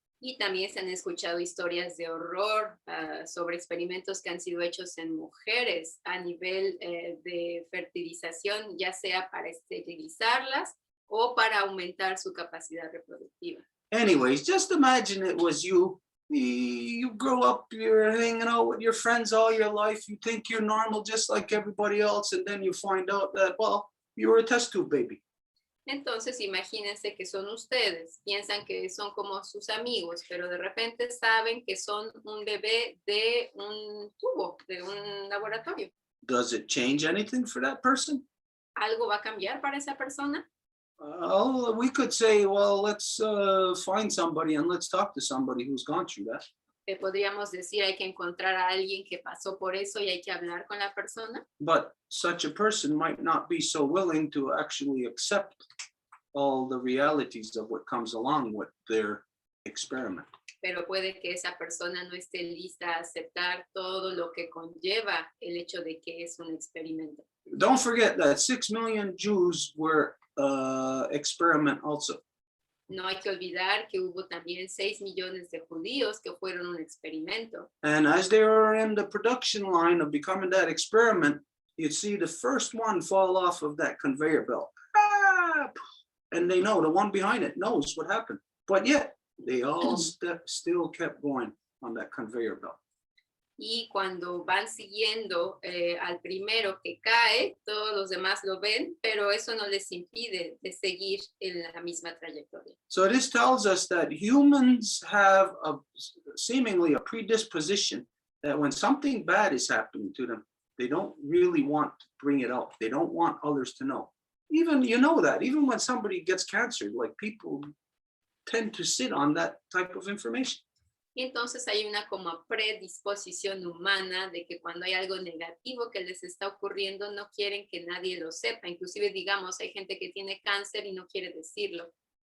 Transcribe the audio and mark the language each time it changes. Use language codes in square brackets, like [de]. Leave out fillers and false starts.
[es] Y también se han escuchado historias de horror sobre experimentos que han sido hechos en mujeres a nivel de fertilización, ya sea para esterilizarlas o para aumentar su capacidad reproductiva. [en] Anyways, just imagine it was you. You grow up, you're hanging out with your friends all your life. You think you're normal just like everybody else. And then you find out that, well, you were a test tube baby. [es] Entonces, imagínense que son ustedes, piensan que son como sus amigos, pero de repente saben que son un bebé de un tubo, de un laboratorio. [en] Does it change anything for that person? [es] ¿Algo va a cambiar para esa persona? [en] We could say, well, let's find somebody and let's talk to somebody who's gone through that. [es] Podríamos decir, hay que encontrar a alguien que pasó por eso y hay que hablar con la persona. [en] But such a person might not be so willing to actually accept all the realities of what comes along with their experiment. [es] Pero puede que esa persona no esté lista a aceptar todo lo que conlleva el hecho de que es un experimento. [en] Don't forget that 6 million Jews were experiment also. [es] No hay que olvidar que hubo también 6 millones de judíos que fueron un experimento. [en] And as they were in the production line of becoming that experiment, you'd see the first one fall off of that conveyor belt. Ah! And they know, the one behind it knows what happened. But yet, they all still kept going on that conveyor belt. [es] Y cuando van siguiendo al primero que cae, todos los demás lo ven, pero eso no les impide de seguir en la misma trayectoria. [en] So this tells us that humans have seemingly a predisposition that when something bad is happening to them, they don't really want to bring it out. They don't want others to know. Even, you know that, even when somebody gets cancer, like people tend to sit on that type of information. [es] Y entonces hay una como predisposición humana de que cuando hay algo negativo que les está ocurriendo, no quieren que nadie lo sepa. Inclusive, digamos, hay gente que tiene cáncer y no quiere decirlo.